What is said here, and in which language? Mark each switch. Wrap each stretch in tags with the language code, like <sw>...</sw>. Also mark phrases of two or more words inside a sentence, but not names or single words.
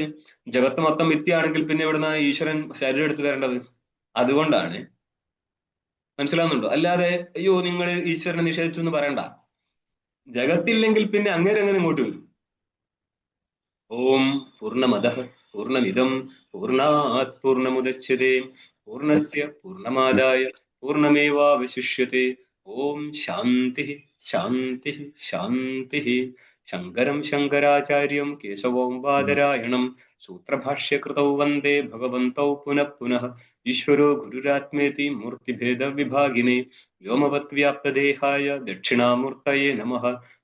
<ml>ജഗത്ത് മൊത്തം മിഥ്യയാണെങ്കിൽ പിന്നെ ഇവിടുന്ന് ഈശ്വരൻ ശരീരം എടുത്ത് വരേണ്ടത്. അതുകൊണ്ടാണ്. മനസ്സിലാവുന്നുണ്ടോ? അല്ലാതെ അയ്യോ നിങ്ങൾ ഈശ്വരനെ നിഷേധിച്ചു എന്ന് പറയണ്ട. ജഗത്തില്ലെങ്കിൽ പിന്നെ അങ്ങനെ ഇങ്ങോട്ട് വരും.</ml> <sa>ഓം പൂർണ്ണമദഃ പൂർണ്ണമിദം പൂർണ്ണാത് പൂർണ്ണമുദച്യതേ പൂർണ്ണസ്യ പൂർണ്ണമാദായ പൂർണ്ണമേവാവശിഷ്യത്തെ. ഓം ശാന്തി ശാന്തി ശാന്തി. ശങ്കരം ശങ്കരാചാര്യം കേശവം ബാദരായണം സൂത്രഭാഷ്യകൃതൗ വന്ദേ ഭഗവന്തൗ പുനഃ പുനഃ. ഈശ്വരോ ഗുരുരാത്മേതി മൂർത്തിഭേദ വിഭാഗിനെ വ്യോമവത് വ്യാപ്തദേഹായ ദക്ഷിണാമൂർത്തയേ നമഃ.</sa>